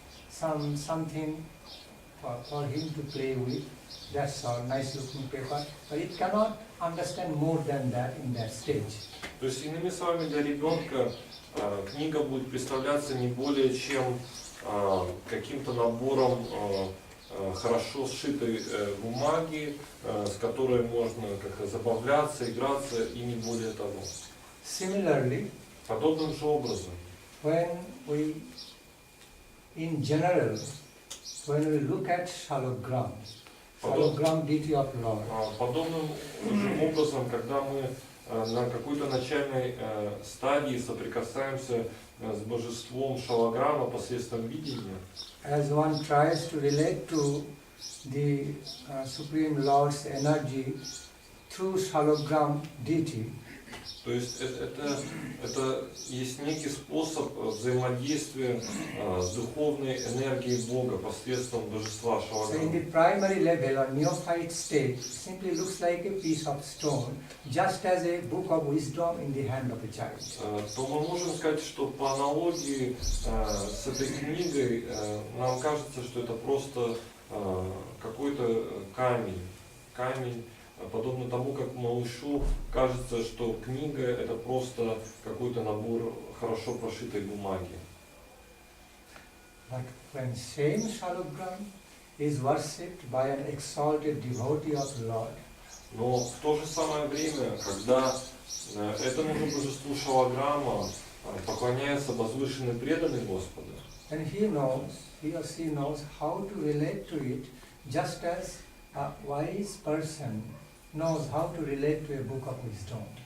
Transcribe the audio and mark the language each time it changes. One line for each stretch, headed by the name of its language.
English: something for him to play with. That's all, nice looking paper. But it cannot understand more than that in that stage.
Russian: То есть, иными словами, для ребенка книга будет представляться не более чем каким-то набором хорошо сшитой бумаги, с которой можно как забавляться, играться и не более того.
English: Similarly,
Russian: Подобным же образом,
English: when we, in general, when we look at shalogram deity of Lord,
Russian: подобным же образом, когда мы на какой-то начальной стадии соприкасаемся с божеством шалаграма посредством видения,
English: as one tries to relate to the Supreme Lord's energy through shalogram deity,
Russian: то есть это есть некий способ взаимодействия с духовной энергией Бога посредством божества
English: so in
Russian: шалаграма.
English: the primary level or neophyte stage, it simply looks like a piece of stone, just as a book of wisdom in the hand of a child.
Russian: То мы можем сказать, что по аналогии с этой книгой нам кажется, что это просто какой-то камень, подобно тому, как малышу кажется, что книга это просто какой-то набор хорошо прошитой бумаги.
English: But when same shalogram is worshipped by an exalted devotee of Lord,
Russian: Но в то же самое время, когда этому же божеству шалаграма поклоняется возвышенный преданный Господа,
English: then he or she knows how to relate to it, just as a wise person knows how to relate to a book of wisdom.